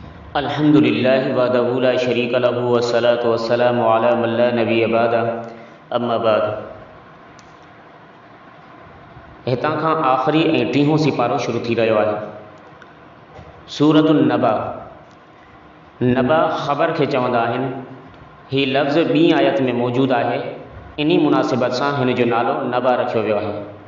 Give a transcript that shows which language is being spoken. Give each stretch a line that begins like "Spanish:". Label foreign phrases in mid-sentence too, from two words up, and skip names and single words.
Arabic: الحمد لله وحده لا شريك له والصلاة والسلام على من لا نبي بعده أما بعد.
Sindhi: हितां खां आख़िरी ऐं टीहों सिपारो शुरू थी रहियो आहे। सूरतुन नबा। नबा ख़बर खे चवंदा आहिनि। हीउ लफ़्ज़ ॿी आयत में मौजूदु आहे। इन मुनासिबत सां हिन जो नालो नबा रखियो वियो आहे।